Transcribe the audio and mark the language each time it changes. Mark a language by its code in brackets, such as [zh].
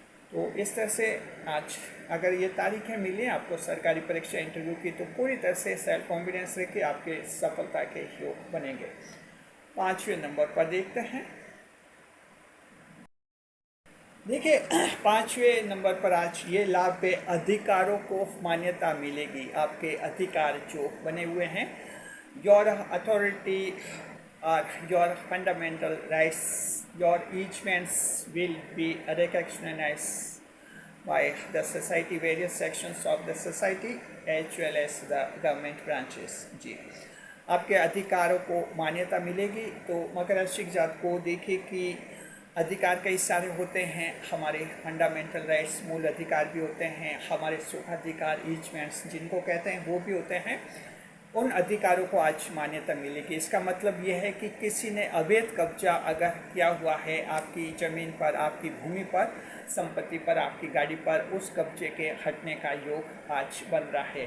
[hi] तो इस तरह से आज अगर ये तारीखें मिली आपको सरकारी परीक्षा इंटरव्यू की, तो पूरी तरह से सेल्फ कॉन्फिडेंस रख के आपके सफलता के योग बनेंगे। 5वें नंबर पर देखते हैं। देखिए, 5वें नंबर पर आज ये लाभ पे अधिकारों को मान्यता मिलेगी। आपके अधिकार जो बने हुए हैं, [en] Your authority और your fundamental rights, your easements will be recognized by the society, various sections of the society as well as the government branches। जी, [hi] आपके अधिकारों को मान्यता मिलेगी। तो मकर राशि की जात को देखिए कि अधिकार कई सारे होते हैं, हमारे फंडामेंटल राइट्स मूल अधिकार भी होते हैं, हमारे सुखाधिकार ईचमेंट्स जिनको कहते हैं वो भी होते हैं। उन अधिकारों को आज मान्यता मिलेगी। इसका मतलब यह है कि किसी ने अवैध कब्जा अगर किया हुआ है आपकी ज़मीन पर, आपकी भूमि पर, संपत्ति पर, आपकी गाड़ी पर, उस कब्जे के हटने का योग आज बन रहा है।